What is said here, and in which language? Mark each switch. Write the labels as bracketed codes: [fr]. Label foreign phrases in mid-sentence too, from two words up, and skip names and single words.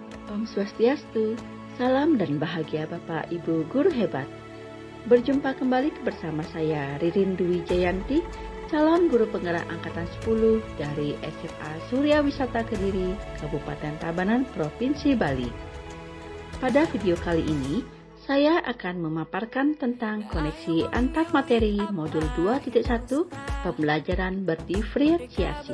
[ban] Om Swastiastu, [id] salam dan bahagia Bapak Ibu Guru hebat. Berjumpa kembali bersama saya Ririn Dwi Jayanti, calon guru penggerak angkatan 10 dari SMA Surya Wisata Kediri, Kabupaten Tabanan, Provinsi Bali. Pada video kali ini, saya akan memaparkan tentang koneksi antar materi modul 2.1 pembelajaran berdiferensiasi.